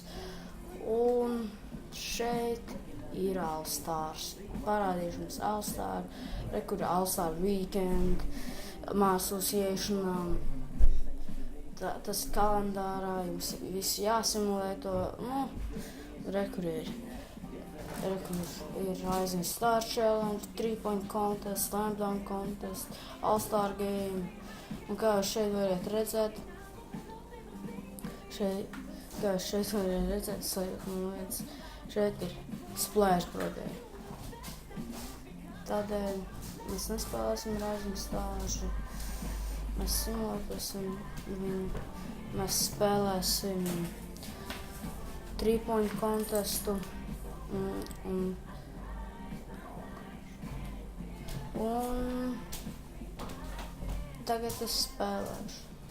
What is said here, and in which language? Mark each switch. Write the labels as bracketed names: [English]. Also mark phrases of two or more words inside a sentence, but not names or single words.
[Latvian] Un šeit ir All-Stars. Parādīšu jums All-Star, kur ir All-Star Weekend, Association. Tas kalendārā jums viss jāsimulē to. Kur ir Rising Star Challenge, 3-point contest, Slam Dunk contest, All-Star game. Un kā jūs šeit varat redzēt, šeit ir Splash Brothers. Tādēļ mēs nespēlēsim Rising Star, mēs simulēsim viņu, mēs spēlēsim 3-point contestu un tagad es spēlēšu.